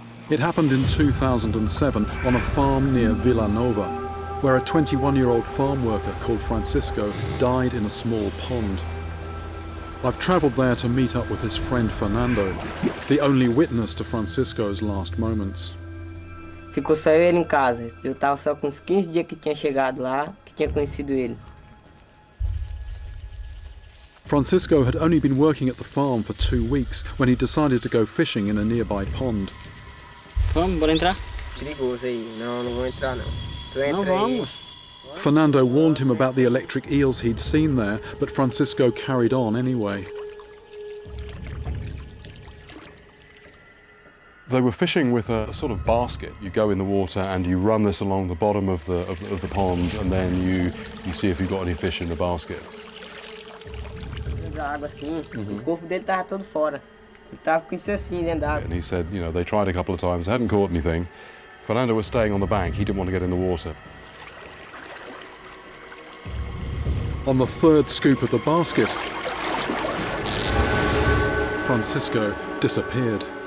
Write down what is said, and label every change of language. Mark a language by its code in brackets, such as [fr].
[en] It happened in 2007 on a farm near Villanova, where a 21-year-old farm worker called Francisco died in a small pond. I've travelled there to meet up with his friend Fernando, the only witness to Francisco's last moments. [pt] Ficou só ele em casa. Eu tava só com uns 15 dias que tinha chegado lá, que tinha conhecido ele. [en] Francisco had only been working at the farm for 2 weeks when he decided to go fishing in a nearby pond. [pt] Vamos, bora entrar? Perigoso aí. Não, não vou entrar não. Tu entra Não, aí. vamos. [en] Fernando warned him about the electric eels he'd seen there, but Francisco carried on anyway. They were fishing with a sort of basket. You go in the water and you run this along the bottom of the pond, and then you see if you've got any fish in the basket. [pt] Da água assim, o corpo dele tava todo fora. Ele tava com isso assim dentro da água. [en] And he said, you know, they tried a couple of times, hadn't caught anything. Fernando was staying on the bank. He didn't want to get in the water. On the third scoop of the basket, Francisco disappeared.